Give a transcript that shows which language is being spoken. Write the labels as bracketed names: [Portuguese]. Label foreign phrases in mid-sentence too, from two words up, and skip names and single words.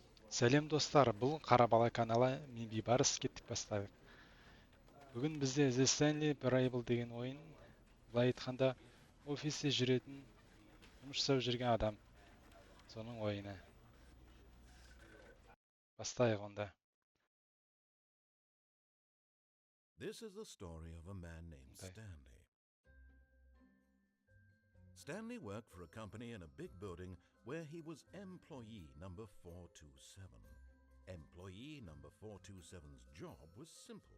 [Kazakh] Сәлем достар, бұл Қарабала каналы мен бейбарыс кеттік бастадық. Бүгін бізде The Stanley Parable деген ойын, былай айтқанда офисте жүретін, жұмыс жасап жүрген адам. Соның ойыны. Бастайық онда. [English] This is the story of a man named Stanley. Stanley worked for a company in a big building where he was employee number 427. Employee number 427's job was simple.